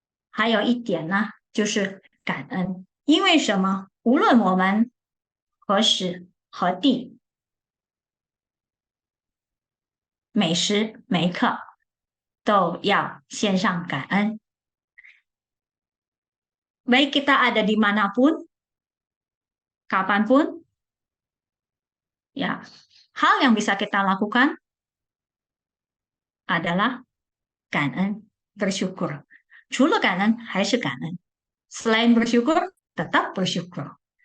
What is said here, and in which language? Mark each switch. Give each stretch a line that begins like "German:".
Chinese: 还有一点呢，就是感恩，因为什么？无论我们何时何地，每时每刻都要献上感恩。
Indonesian: Baik kita ada dimanapun, kapanpun, ya hal yang bisa kita lakukan adalah 感恩 bersyukur。
Chinese: 除了感恩还是感恩，
Indonesian: selain bersyukur tetap bersyukur。